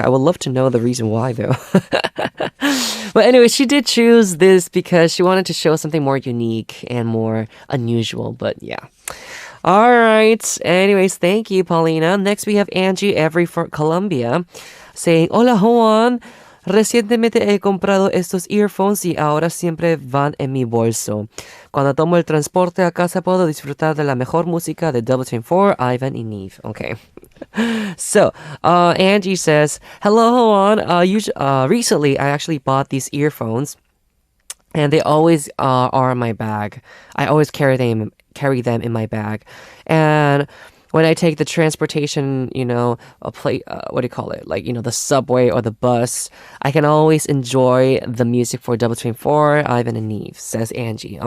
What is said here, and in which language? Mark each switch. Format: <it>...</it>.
<en>I would love to know the reason why, though. But anyway, she did choose this because she wanted to show something more unique and more unusual. But yeah. All right. Anyways, thank you, Paulina. Next, we have Angie from Colombia saying,</en> <es>"Hola,</es> <en>Howon.</en> <es>Recientemente he comprado estos earphones y ahora siempre van en mi bolso. Cuando tomo el transporte a casa puedo disfrutar de la mejor música de Double Team 4, Ivan y Neve."</es> <en>Okay. So, Angie says, "Hello, Howon. Recently, I actually bought these earphones, and they always are in my bag. I always carry them in my bag, and when I take the transportation, what do you call it? Like, the subway or the bus, I can always enjoy the music for Double Team 4, Ivan and Neve," says Angie.</en>